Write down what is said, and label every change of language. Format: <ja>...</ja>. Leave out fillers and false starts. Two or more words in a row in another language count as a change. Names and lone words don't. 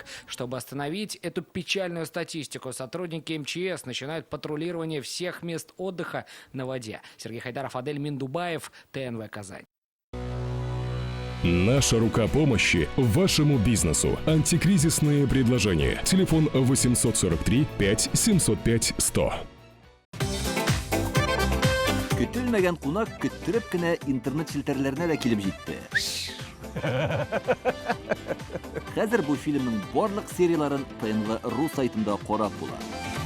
<ru>Чтобы остановить эту печальную статистику, сотрудники МЧС начинают патрулирование всех мест отдыха на воде. Сергей Хайдаров, Адель Миндубаев, ТНВ Казань. Наша рука помощи вашему бизнесу. Антикризисные предложения. Телефон 843 5 705 100.</ru> <tt>Көтелмәгән кунак көттөреп кенә интернет челтәрләренә дә килеп җитте. Хәзер бу фильмның барлык серияларын ТНВ.ру сайтында карап була.</tt>